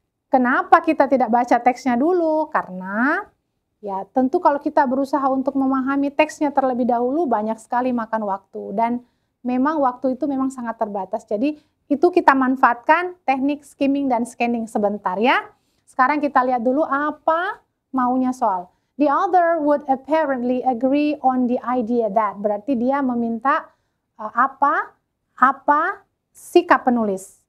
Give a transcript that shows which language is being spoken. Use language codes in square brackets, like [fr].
[id] Kenapa kita tidak baca teksnya dulu? Karena ya tentu kalau kita berusaha untuk memahami teksnya terlebih dahulu, banyak sekali makan waktu. Dan memang waktu itu memang sangat terbatas. Jadi itu kita manfaatkan teknik skimming dan scanning sebentar ya. Sekarang kita lihat dulu apa maunya soal. [en] The author would apparently agree on the idea that. [id] Berarti dia meminta apa sikap penulis.